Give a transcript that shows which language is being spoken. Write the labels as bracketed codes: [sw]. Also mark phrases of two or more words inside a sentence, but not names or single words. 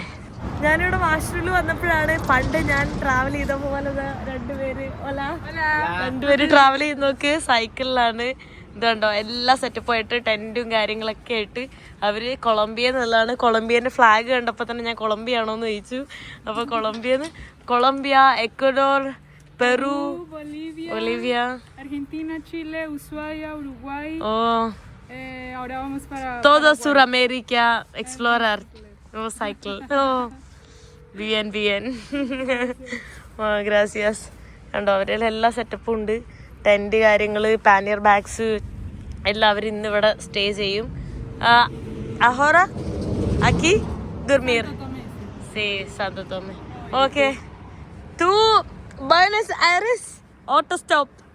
[ml] ഞാനിവിടെ വാഷ്റൂമിൽ വന്നപ്പോഴാണ് പണ്ട് ഞാൻ ട്രാവൽ ചെയ്ത പോലെ രണ്ടുപേര് ട്രാവൽ ചെയ്യുന്നതൊക്കെ സൈക്കിളിലാണ്. ഇതുണ്ടോ എല്ലാ സെറ്റപ്പായിട്ട് ടെൻറ്റും കാര്യങ്ങളൊക്കെ ആയിട്ട് അവർ കൊളംബിയ എന്നുള്ളതാണ്. കൊളംബിയൻ്റെ ഫ്ലാഗ് കണ്ടപ്പോൾ തന്നെ ഞാൻ കൊളംബിയ ആണോ എന്ന് ചോദിച്ചു. അപ്പോൾ കൊളംബിയ, എക്വഡോർ, പെറു, ബൊളീവിയ, Argentina, Chile, Ushuaia, Uruguay. [es] Ahora vamos para todo Sudamérica explorar. Cycle. Bien. Gracias. [ml] കണ്ടോ അവരിൽ എല്ലാ സെറ്റപ്പും ഉണ്ട്. ടെൻറ്റ് കാര്യങ്ങൾ, [en] pannier bags [ml] എല്ലാം അവർ ഇന്ന് ഇവിടെ സ്റ്റേ ചെയ്യും. [es] Ahora aquí dormir se Santo Tomé. [en] okay to Buenos Aires auto stop.